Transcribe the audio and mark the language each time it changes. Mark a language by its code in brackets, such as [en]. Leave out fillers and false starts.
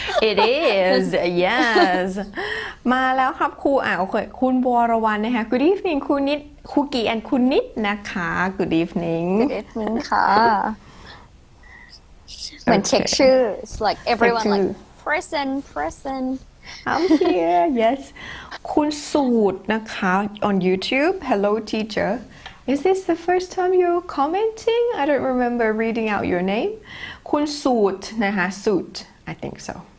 [en] It is yes [th] มาแล้วครับครูโอเคคุณบัวรวรรณนะคะ [en] Good evening [th] ครูนิดครูกี่ and คุณนิดนะคะ Good evening ค่ะเหมือนเช็คชื่อ [en] It's like everyone like present I'm here yes คุณสูตรนะคะ on YouTube Hello teacher Is this the first time you're commenting? I don't remember reading out your name. คุณสูตรนะคะ สูตร I think so.